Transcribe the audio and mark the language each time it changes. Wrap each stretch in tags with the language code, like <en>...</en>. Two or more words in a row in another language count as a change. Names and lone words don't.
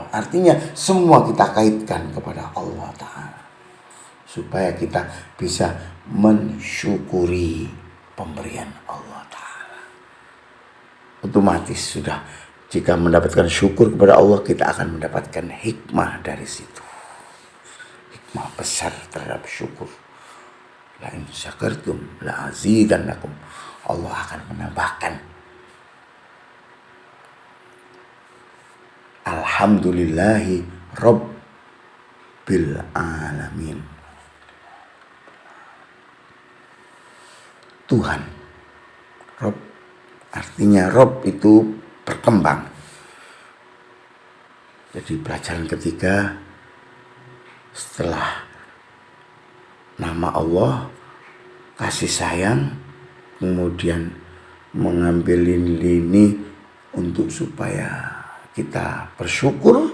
<id>Artinya semua kita kaitkan kepada Allah Ta'ala, supaya kita bisa mensyukuri pemberian Allah Ta'ala. Otomatis sudah, jika mendapatkan syukur kepada Allah, kita akan mendapatkan hikmah dari situ. Hikmah besar terhadap syukur.</id> <ar>La in syakartum la azidannakum.</ar> <id>Allah akan menambahkan.</id> <ar>Alhamdulillahi rabbil alamin.</ar> <id>Tuhan. Rob, artinya Rob itu berkembang. Jadi pelajaran ketiga, setelah nama Allah, kasih sayang, kemudian mengambil lini untuk supaya kita bersyukur.</id>